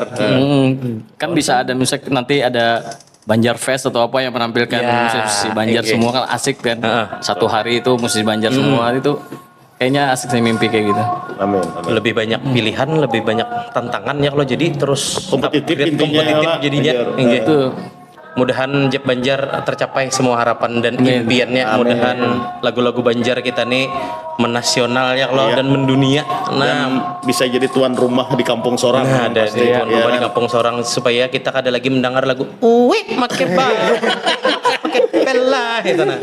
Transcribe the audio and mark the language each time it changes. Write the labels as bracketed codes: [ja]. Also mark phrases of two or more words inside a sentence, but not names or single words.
[id] Kan bisa ada misalnya nanti ada Banjar Fest atau apa yang menampilkan musisi Banjar semua kan asik kan. Satu hari itu musisi Banjar semua itu kayaknya asik sih mimpi kayak gitu. Amin. Lebih banyak pilihan, lebih banyak tantangan ya kalau jadi terus Kompetitif upgrade, intinya kompetitif lah, jadinya. Banjar. Itu Mudahan Jeb Banjar tercapai semua harapan dan impiannya. Mudahan lagu-lagu Banjar kita nih menasional ya kalau dan mendunia. Dan bisa jadi tuan rumah di kampung Sorang. Nah, ada pasti. tuan rumah di kampung Sorang supaya kita kada lagi mendengar lagu Uwe make bang make pela itu nah.